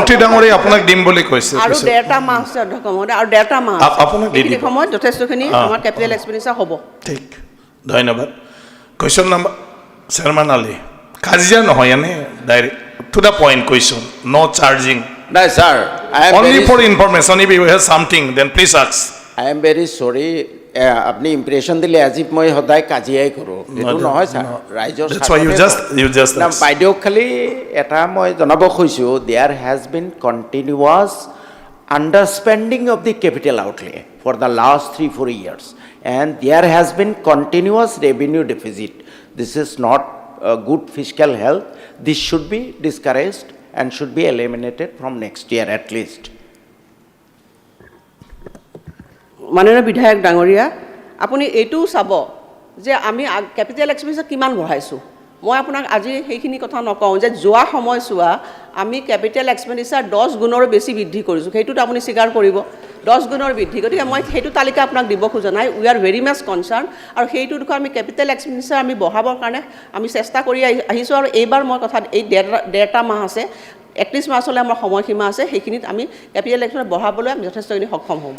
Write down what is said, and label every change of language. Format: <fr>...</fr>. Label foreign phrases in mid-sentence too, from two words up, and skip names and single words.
<as>মন্ত্ৰী ডাঙৰীয়া আপোনাক দিম বুলি কৈছে আৰু 1.5 মাহ আছে অধ্যক্ষ মহোদয় আৰু 1.5 মাহ আপোনাক দি দিব সময়ত যথেষ্টখিনি আমাৰ</as> <en>capital expenditure</en> <as>হ'ব ঠিক ধন্যবাদ</as> <en>question number</en> <as>চেয়াৰমেন আলী কাজিয়া নহয় এনে</as> <en>direct to the point question no charging</en> <as>নাই ছাৰ</as> <en>only for information if you have something then please ask I am very sorry</en> <as>আপনি ইমপ্ৰেশ্যন দিলে আজি মই সদায় কাজিয়াই কৰোঁ এইটো নহয় ছাৰ ৰাইজৰ</as> <en>that's why you just</en> <as>বাইদেউ খালি এটা মই জনাব খুজিছোঁ</as> <en>there has been continuous underspending of the capital outlay for the last 3-4 years and there has been continuous revenue deficit this is not good fiscal health this should be discouraged and should be eliminated from next year at least</en> <as>মাননীয় বিধায়ক ডাঙৰীয়া আপুনি এইটোও চাব যে আমি</as> <en>capital expenditure</en> <as>কিমান বঢ়াইছোঁ মই আপোনাক আজি সেইখিনি কথা নকওঁ যে যোৱা সময়ছোৱা আমি</as> <en>capital expenditure</en> <as>10 গুণৰো বেছি বৃদ্ধি কৰিছোঁ সেইটোত আপুনি স্বীকাৰ কৰিব 10 গুণৰ বৃদ্ধি গতিকে মই সেইটো তালিকা আপোনাক দিব খোজা নাই</as> <en>we are very much concern</en> <as>আৰু সেইটো দিশত আমি</as> <en>capital expenditure</en> <as>আমি বঢ়াবৰ কাৰণে আমি চেষ্টা কৰি আহিছোঁ আৰু এইবাৰ মই কথা এই 1.5 মাহ আছে 31 মাৰ্চলৈ আমাৰ সময়সীমা আছে সেইখিনিত আমি</as> <en>capital expenditure</en> <as>বঢ়াবলৈ আমি যথেষ্টখিনি সক্ষম হ'ম</as>